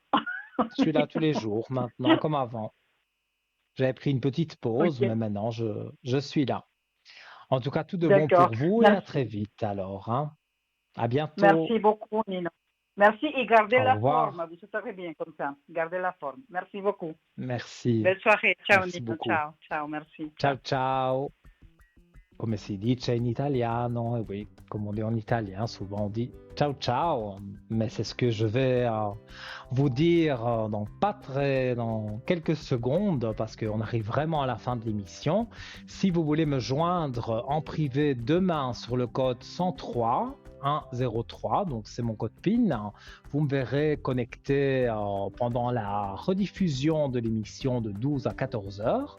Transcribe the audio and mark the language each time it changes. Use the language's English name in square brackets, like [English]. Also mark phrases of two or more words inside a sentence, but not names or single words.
[French] je suis là tous les jours maintenant, comme avant. J'avais pris une petite pause, Ok, mais maintenant je suis là. En tout cas, tout de bon d'accord. pour vous et à très Merci. vite alors, hein. À bientôt. Merci beaucoup, Nino. Merci et gardez Au la forme. revoir. Vous serez bien comme ça. Gardez la forme. Merci beaucoup. Merci. Belle soirée. Ciao, Merci Nino. beaucoup. [Italian] Ciao. Ciao. [French] Merci. Ciao Ciao. ciao. [Italian] Come si dice in italiano, [French] et oui, comme on dit en italien, souvent on dit [Italian] ciao ciao, [French] mais c'est ce que je vais vous dire dans quelques secondes, parce qu'on arrive vraiment à la fin de l'émission. Si vous voulez me joindre en privé demain sur le code 103, 103, donc c'est mon code PIN, vous me verrez connecté pendant la rediffusion de l'émission de 12 à 14 heures.